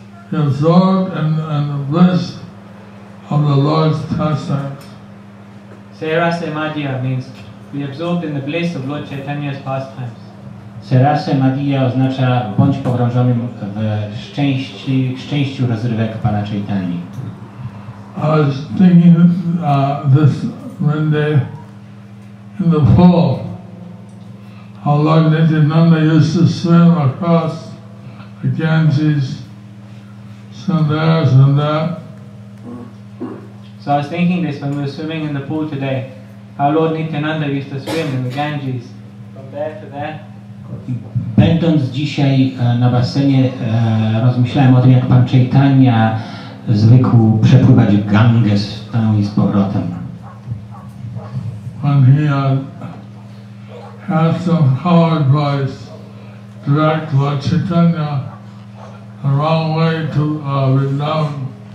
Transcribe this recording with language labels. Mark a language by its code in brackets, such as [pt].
[en] Be absorbed in the bliss of the Lord's pastimes. Serase Madhya means be absorbed in the bliss of Lord Chaitanya's pastimes. [pl] Serase Madhya oznacza bądź pogrążonym w szczęściu rozrywek Pana Chaitani. [en] I was thinking this one day in the pool, how Lord Nityananda used to swim across the Ganges, some there, some that. So I was thinking this when we were swimming in the pool today, how Lord Nityananda used to swim in the Ganges, from there to there. [pl] Będąc dzisiaj na basenie, rozmyślałem o tym, jak Pan Chaitanya zwykł przepływać Ganges tam i z powrotem. [en] When he had some coward boys direct Lord Chaitanya the wrong way to Vrindavan.